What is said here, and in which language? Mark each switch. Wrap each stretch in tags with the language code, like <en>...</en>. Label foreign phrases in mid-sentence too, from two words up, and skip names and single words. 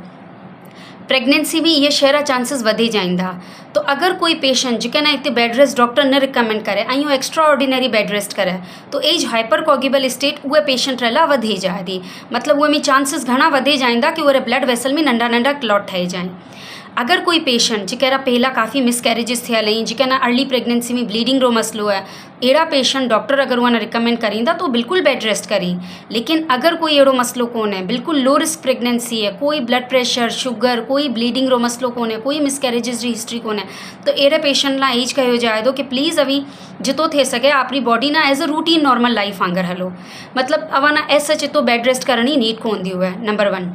<mki>प्रेगनेंसी में ये शहरा चांसेस वधी जाइंदा। तो अगर कोई पेशेंट जिके ना इतने</mki> <en>bed rest</en> <mki>डॉक्टर न रिकमेंड करे ऐं</mki> <en>extra ordinary bed rest</en> <mki>करे तो एज</mki> <en>hyper coagulable state</en> <mki>उहे पेशेंट रहा वधी जाए थी। मतलब उहे में चांसेस घना वधी जाइंदा कि वो</mki> <en>blood vessel</en> <mki>में नंढा नंढा क्लॉट ठही जाए। अगर कोई पेशेंट जिकरा पहला काफ़ी मिसकैरेजिस थियल हैं जिकना</mki> <en>early pregnancy</en> <mki>में ब्लीडिंग रो मसलो है अड़ा पेशेंट डॉक्टर अगर उन्हें रिकमेंड करींदा तो बिल्कुल</mki> <en>bed rest</en> <mki>करी। लेकिन अगर कोई अड़ो मसलो कोन है बिल्कुल</mki> <en>low risk pregnancy</en> <mki>है कोई</mki> <en>blood pressure</en> <mki>शुगर कोई ब्लीडिंग रो मसलो कोन है कोई मिसकैरेजिस की हिस्ट्री कोन है तो अड़े पेशेंट ला एज कहो जाए तो कि प्लीज़ अभी जितो थे सके अपनी बॉडी ना</mki> <en>as a routine normal life</en> <mki>आंगर हलो। मतलब अवा ना ऐसा चितो</mki> <en>bed rest</en> <mki>करनी नीड कोन दी हुआ है नंबर 1।</mki>